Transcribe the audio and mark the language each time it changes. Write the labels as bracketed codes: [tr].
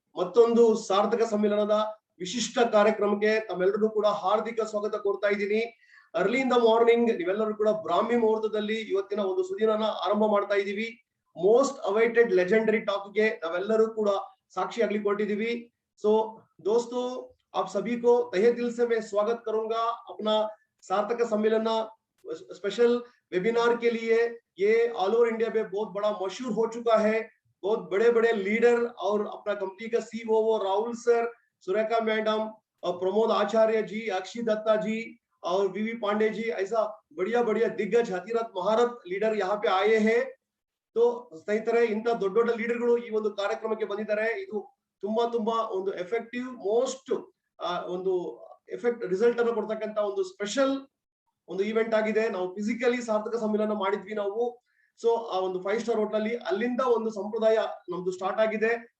[kn] ಮತ್ತೊಂದು ಸಾರ್ಥಕ ಸಮ್ಮೇಳನದ ವಿಶಿಷ್ಟ ಕಾರ್ಯಕ್ರಮಕ್ಕೆ ತಮ್ಮೆಲ್ಲರೂ ಕೂಡ ಹಾರ್ದಿಕ ಸ್ವಾಗತ ಕೋರ್ತಾ ಇದ್ದೀನಿ. ಅರ್ಲಿ ಇನ್ ದ ಮಾರ್ನಿಂಗ್ ನೀವೆಲ್ಲರೂ ಕೂಡ ಬ್ರಾಹ್ಮಿ ಮುಹೂರ್ತದಲ್ಲಿ ಇವತ್ತಿನ ಒಂದು ಸುದಿನನ ಆರಂಭ ಮಾಡ್ತಾ ಇದ್ದೀವಿ. ಮೋಸ್ಟ್ ಅವೈಟೆಡ್ ಲೆಜೆಂಡರಿ ಟಾಕ್ಗೆ ನಾವೆಲ್ಲರೂ ಕೂಡ ಸಾಕ್ಷಿ ಆಗ್ಲಿ ಕೊಟ್ಟಿದ್ದೀವಿ. [hi] ಸೊ दोस्तों, आप सभी को तहे दिल से मैं स्वागत करूंगा अपना सार्थक सम्मेलन स्पेशल वेबिनार के लिए। ये ऑल ओवर इंडिया में बहुत बड़ा मशहूर हो चुका है। बहुत बड़े बड़े लीडर और अपना कंपनी का CEO Rahul sir, Surekha madam, Pramod आचार्य जी, अक्षय दत्ता जी और वीवी पांडे जी, ऐसा बढ़िया बढ़िया दिग्गज हतीरथ महारथ लीडर यहाँ पे आए हैं. [kn] तो ಸ್ನೇಹಿತರೆ, ಇಂತ ದೊಡ್ಡ ದೊಡ್ಡ ಲೀಡರ್ಗಳು ಈ ಒಂದು ಕಾರ್ಯಕ್ರಮಕ್ಕೆ ಬಂದಿದ್ದಾರೆ. ಇದು ತುಂಬಾ ತುಂಬಾ ಒಂದು ಎಫೆಕ್ಟಿವ್, ಮೋಸ್ಟ್ ಒಂದು ಎಫೆಕ್ಟ್ ರಿಸಲ್ಟ್ ಅನ್ನು ಕೊಡ್ತಕ್ಕಂತ ಒಂದು ಸ್ಪೆಷಲ್ ಒಂದು ಇವೆಂಟ್ ಆಗಿದೆ. ನಾವು ಫಿಸಿಕಲಿ ಸಾರ್ಥಕ ಸಮ್ಮೇಳನ ಮಾಡಿದ್ವಿ ನಾವು. ಸೊ ಆ ಒಂದು 5 ಸ್ಟಾರ್ ಹೋಟೆಲ್ ಅಲ್ಲಿ, ಅಲ್ಲಿಂದ ಒಂದು ಸಂಪ್ರದಾಯ ನಮ್ದು ಸ್ಟಾರ್ಟ್ ಆಗಿದೆ.